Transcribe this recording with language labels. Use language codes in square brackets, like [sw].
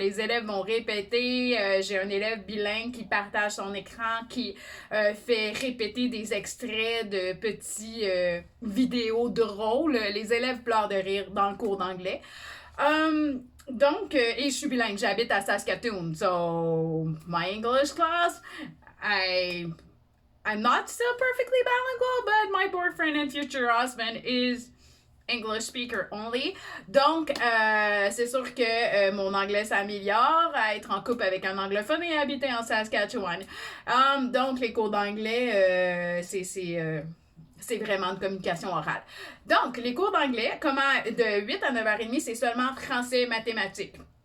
[fr] Les élèves vont répéter. J'ai un élève bilingue qui partage son écran, qui fait répéter des extraits de petits vidéos drôles. Les élèves pleurent de rire dans le cours d'anglais. Donc, et je suis bilingue, j'habite à Saskatoon. [en] So, my English class, I'm not still perfectly bilingual, but my boyfriend and future husband is English speaker only. [fr] Donc, c'est sûr que mon anglais s'améliore à être en couple avec un anglophone et habiter en Saskatchewan. Donc, les cours d'anglais, c'est vraiment de communication orale. Donc, les cours d'anglais, de 8 à 9h30, c'est seulement français et mathématiques.